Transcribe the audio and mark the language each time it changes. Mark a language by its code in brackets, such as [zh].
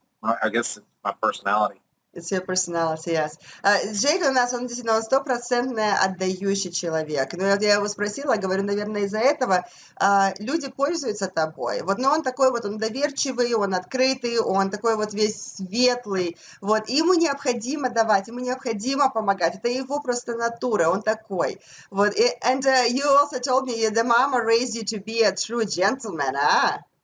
[en] I guess it's my personality. It's your personality, yes. [ru] Джейк у нас, он действительно стопроцентно отдающий человек. Но вот я его спросила, говорю, наверное, из-за этого люди пользуются тобой. Вот, но он такой вот, он доверчивый, он открытый, он такой вот весь светлый. Вот, и ему необходимо давать, ему необходимо помогать. Это его просто натура, он такой. [en] Вот, and you also told me the mama raised you to be a true gentleman, а?